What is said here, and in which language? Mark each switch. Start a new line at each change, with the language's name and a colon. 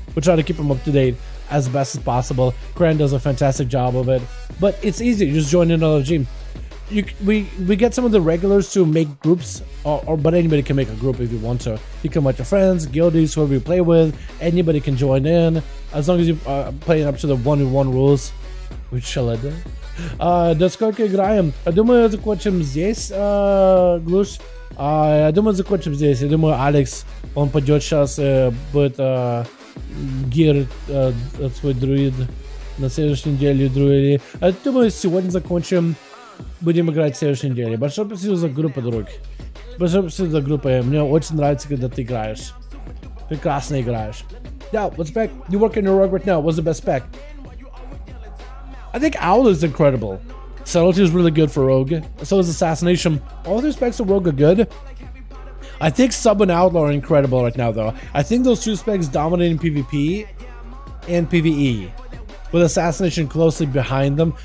English: We try to keep them up to date as best as possible. Kran does a fantastic job of it. But it's easy. You just join another team. We get some of the regulars to make groups, but anybody can make a group if you want to. You can invite your friends, guildies, whoever you play with. Anybody can join in as long as you play up to the 1v1 rules. We chill it.
Russian: До сколько играем? Думаю, закончим здесь, Глуш. Я думаю, закончим здесь. Я думаю, Алекс, он пойдет сейчас, будет гир свой друид на следующей неделе, друиды. Я думаю, сегодня закончим. Будем играть в следующей неделе. Большое спасибо за группу, друг. Большое спасибо за группу. Мне очень нравится, когда ты играешь. Прекрасно играешь.
English: Yeah, what spec? You work in your rogue right now. What's the best spec? I think Owl is incredible. Subtlety is really good for Rogue. So is Assassination. All their specs of Rogue are good. I think Sub and Outlaw are incredible right now, though. I think those two specs dominate in PvP and PvE, with Assassination closely behind them.